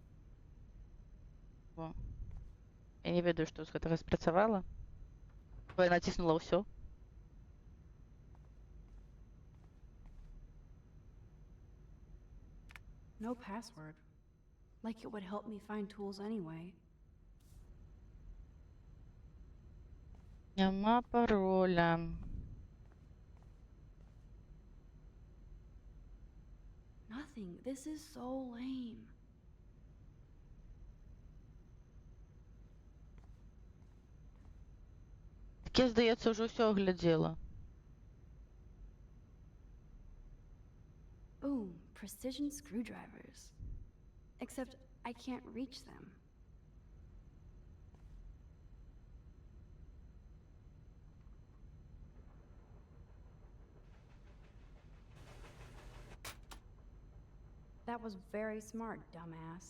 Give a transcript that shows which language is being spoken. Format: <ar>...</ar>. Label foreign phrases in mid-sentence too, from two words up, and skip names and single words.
<be>Во. Я не ведаю, што з гэтага спрацавала. Бо я націснула ўсё.</be> <en>No password. Like it would help me find tools anyway.</en> <be>Няма пароля.</be> <en>Nothing. This is so lame.</en> <be>Так я, здаецца, ўжо ўсё аглядзела.</be> <en>Ooh, precision screwdrivers. Except I can't reach them. That was very smart, dumbass.</en>